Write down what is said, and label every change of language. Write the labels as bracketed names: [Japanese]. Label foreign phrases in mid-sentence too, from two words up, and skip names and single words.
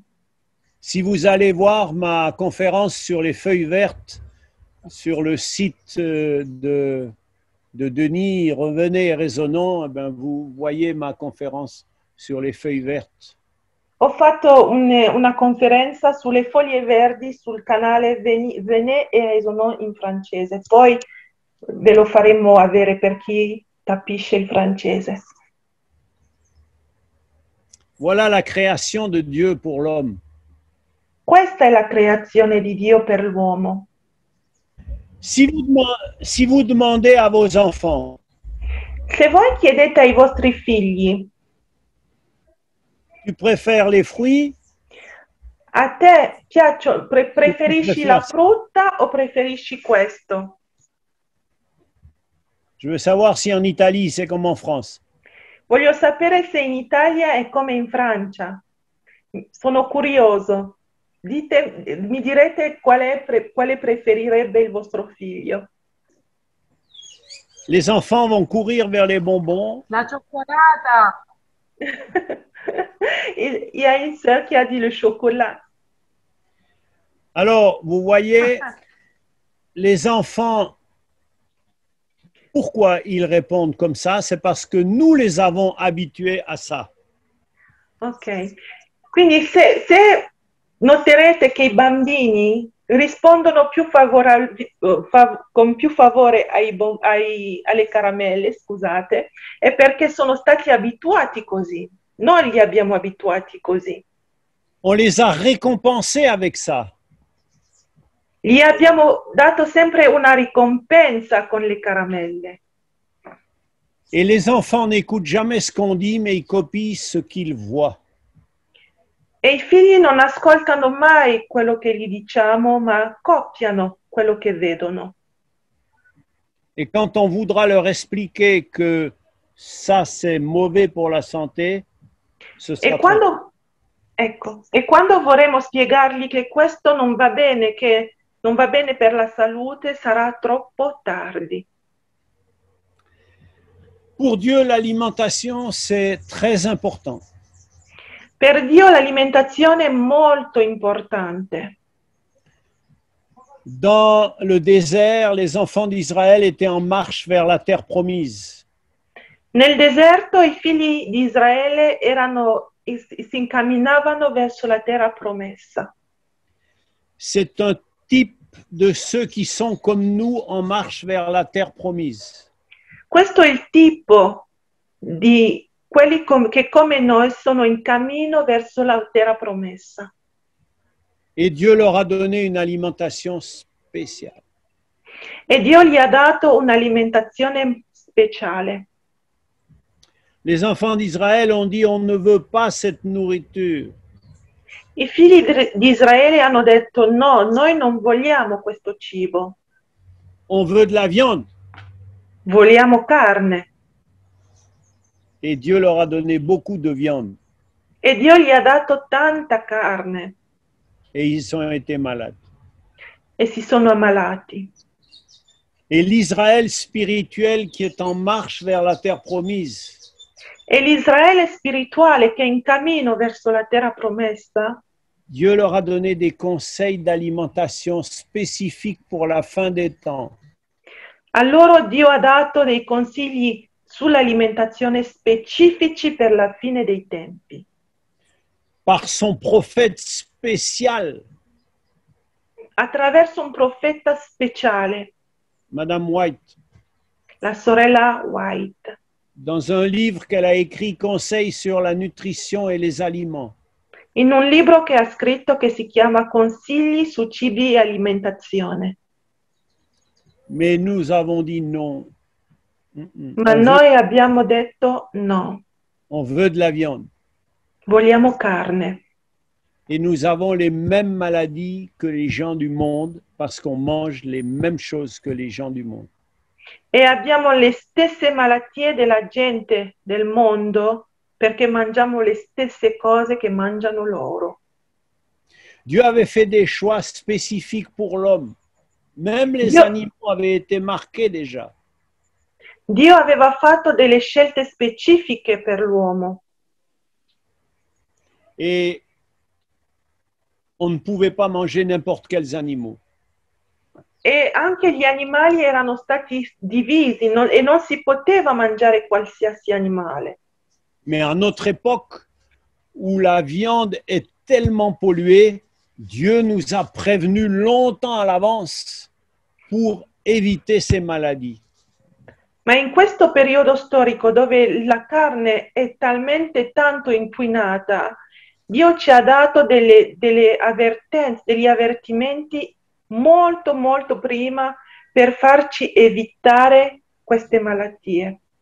[French] Si vous allez voir ma conférence sur les feuilles vertes sur le site de Denis, Revenez et Raisonnons, eh bien, vous voyez ma conférence sur les feuilles vertes. [Italian] Ho fatto una conferenza sulle foglie verdi sul canale Venez et Raisonnons in francese. Poi ve lo faremo avere per chi capisce il francese. [French] Voilà la création de Dieu pour l'homme. [Italian] Questa è la creazione di Dio per l'uomo. [French] Si vous demandez à vos enfants, [Italian] Se voi chiedete ai vostri figli, [French] tu préfères les fruits [Italian] A te preferisci la frutta o preferisci questo? [French] Je veux savoir si en Italie, c'est comme en France. [Italian] Voglio sapere se in Italia è come in Francia. Sono curioso. Mi direte quale preferirebbe il vostro figlio. [French] Les enfants vont courir vers les bonbons. [Italian] La cioccolata. [French] Il y a une sœur qui a dit le chocolat. Alors, vous voyez, les enfants, pourquoi ils répondent comme ça? C'est parce que nous les avons habitués à ça. Ok. [Italian] Quindi se noterete che i bambini rispondono con più favore alle caramelle, scusate, è perché sono stati abituati così. Noi li abbiamo abituati così. [French] On les a récompensés avec ça. [Italian] Gli abbiamo dato sempre una ricompensa con le caramelle. [French] Et les enfants n'écoutent jamais ce qu'on dit, mais ils copient ce qu'ils voient. [Italian] E i figli non ascoltano mai quello che gli diciamo, ma copiano quello che vedono. [French] Et quand on voudra leur expliquer que ça, c'est mauvais pour la santé, ce sera [Italian] E quando vorremmo spiegargli che questo non va bene, che non va bene per la salute, sarà troppo tardi. [French] Pour Dieu, l'alimentation, c'est très important. [Italian] Per Dio l'alimentazione è molto importante. [French] Dans le désert, les enfants d'Israël étaient en marche vers la terre promise. [Italian] Nel deserto i figli di Israele si incamminavano verso la terra promessa. [French] C'est un type de ceux qui sont comme nous en marche vers la terre promise. [Italian] Questo è il tipo di quelli che come noi sono in cammino verso la terra promessa. [French] Et Dieu leur a donné une alimentation spéciale. [Italian] E Dio gli ha dato un'alimentazione speciale. [French] Les enfants d'Israël ont dit, on ne veut pas cette nourriture. [Italian] I figli di Israele hanno detto no, noi non vogliamo questo cibo. [French] On veut de la viande. [Italian] Vogliamo carne. [French] Et Dieu leur a donné beaucoup de viande. [Italian] E Dio gli ha dato tanta carne. [French] Et ils ont été malades. [Italian] E si sono ammalati. [French] Et l'Israël spirituel qui est en marche vers la terre promise, [Italian] E l'Israele spirituale che è in cammino verso la terra promessa, [French] Dieu leur a donné des conseils d'alimentation spécifiques pour la fin des temps. [Italian] a loro Dio ha dato dei consigli sull'alimentazione specifici per la fine dei tempi. [French] Par son prophète spécial, [Italian] Attraverso un profeta speciale, [French] Madame White, [Italian] la sorella White, [French] dans un livre qu'elle a écrit, Conseils sur la nutrition et les aliments. [Italian] in un libro che ha scritto che si chiama Consigli su cibi e alimentazione. [French] Mais nous avons dit non. [Italian] Ma noi abbiamo detto no, [French] On veut de la viande. [Italian] vogliamo carne. [French] Et nous avons les mêmes maladies que les gens du monde parce qu'on mange les mêmes choses que les gens du monde. [Italian] E abbiamo le stesse malattie della gente del mondo perché mangiamo le stesse cose che mangiano loro. [French] Dieu avait fait des choix spécifiques pour l'homme. Même les Dieu- animaux avaient été marqués déjà. [Italian] Dio aveva fatto delle scelte specifiche per l'uomo [French] Et on ne pouvait pas manger n'importe quels animaux. [Italian] e anche gli animali erano stati divisi e non si poteva mangiare qualsiasi animale. [French] Mais à notre époque, où la viande est tellement polluée, Dieu nous a prévenus longtemps à l'avance pour éviter ces maladies. [Italian] Ma in questo periodo storico dove la carne è talmente tanto inquinata, Dio ci ha dato delle avvertenze, degli avvertimenti molto molto prima per farci evitare queste malattie.